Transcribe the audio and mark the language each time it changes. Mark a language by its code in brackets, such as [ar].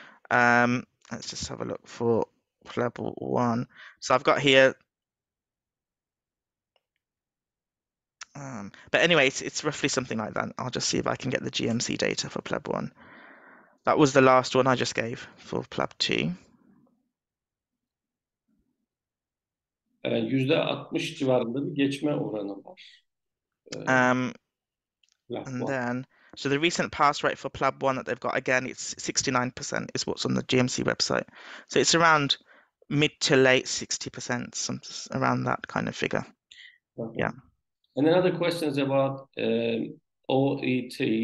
[en] Let's just have a look for PLAB 1. So I've got here. But anyway, it's roughly something like that. I'll just see if I can get the GMC data for PLAB 1. That was the last one I just gave for PLAB 2. [tr] %60 civarında bir geçme oranı var. [en] And then, so the recent pass rate for PLAB 1 that they've got, again, it's 69% is what's on the GMC website. So it's around mid to late 60%, around that kind of figure. Okay. Yeah. And another question is about OET.